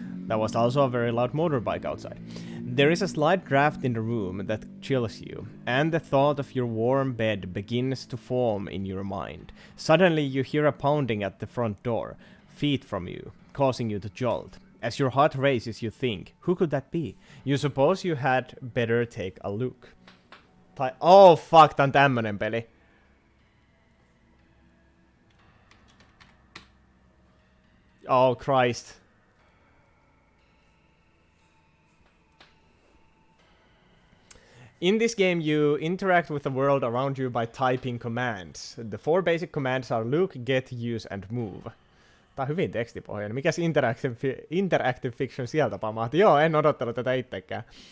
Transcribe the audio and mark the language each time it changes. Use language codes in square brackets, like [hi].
[en] That was also a very loud motorbike outside. There is a slight draft in the room that chills you, and the thought of your warm bed begins to form in your mind. Suddenly you hear a pounding at the front door, feet from you, causing you to jolt. As your heart races, you think, who could that be? You suppose you had better take a look. [fi] Oh fuck, tää on tämmönen peli. [en] Oh Christ. In this game, you interact with the world around you by typing commands. The 4 basic commands are look, get, use, and move. [fi] Tää on hyvin tekstipohjainen. Mikäs interactive fiction sieltä pamahti? Joo, en odottanut tätä itsekään.